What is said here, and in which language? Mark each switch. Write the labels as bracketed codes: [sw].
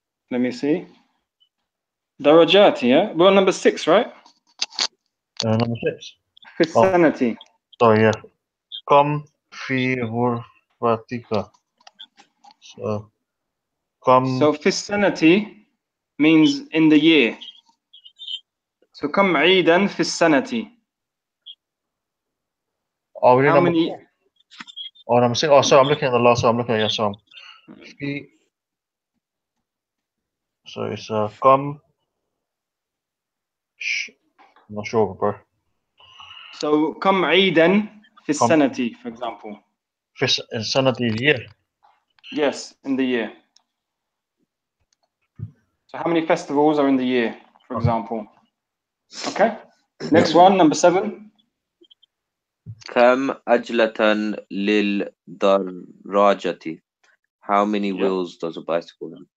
[en] Let me see. درجات, yeah? We're on number 6, right? number 6. [ar] في السنة. [en] Sorry, yeah. [ar] كم في غرفتك. [en] So, كم So [ar] في السنة [en] means in the year. [ar] So كم عيدا في السنة. [en] we How number many? 4? Oh, number 6. Oh, sorry, I'm looking at the last one. I'm looking at your song. So it's كم. I'm not sure, bro. [ar] So كم عيدا في السنة, [en] for example. [ar] في السنة year. [en] Yes, in the year. So how many festivals are in the year, for example? Okay. Next one, number 7. [ar] كم عجلة للدراجة? [en] How many wheels does a bicycle have?